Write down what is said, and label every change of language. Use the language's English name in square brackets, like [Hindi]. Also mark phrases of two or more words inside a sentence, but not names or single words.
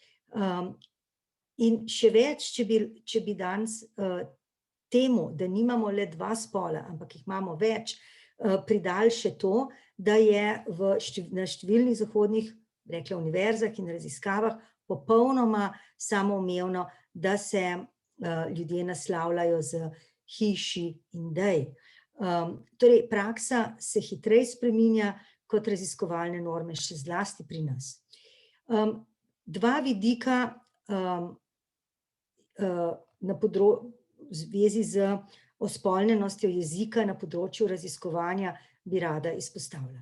[Slovenian] In še več, če bi danes temu, da nimamo le dva spola, ampak jih imamo več, pridali še to, da je na številnih zahodnih, rekla, univerzah in raziskavah popolnoma samoumevno, da se ljudje naslavljajo z he, she in they. Torej, praksa se hitreje spreminja kot raziskovalne norme, še zlasti pri nas. Dva vidika v zvezi z ospolnjenostjo jezika na področju raziskovanja bi rada izpostavila.